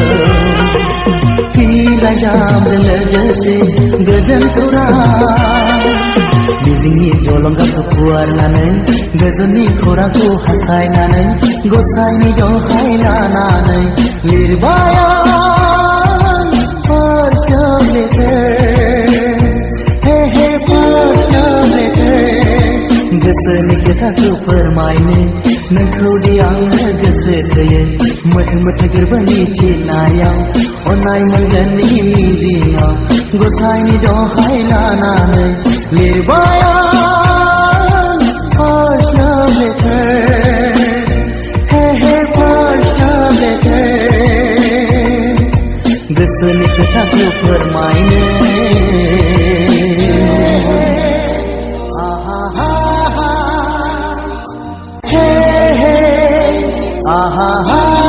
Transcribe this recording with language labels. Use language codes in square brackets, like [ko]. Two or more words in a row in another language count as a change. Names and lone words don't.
[brx] बिलाइजामजों लोगोसे गोजोन खौरां मिजिंनि जलंगाखौ फुवारनानै गोजोननि खौरांखौ हास्थायनानै गसाइनि दहाय लानानै लिरबाय आं [en] first love letter hey first love letter [brx] गोसोनि खोथाखौ फोरमायनो नोंखौदि आङो गोसो थोयो मोथो मोथो गोरबोनि थिनायाव अननाय मोनगोननि मिजिङाव गसाइनि दहाय लानानै लिरबाय आं [en] first love letter hey first love letter [brx] गोसोनि खोथाखौ फोरमायनो aha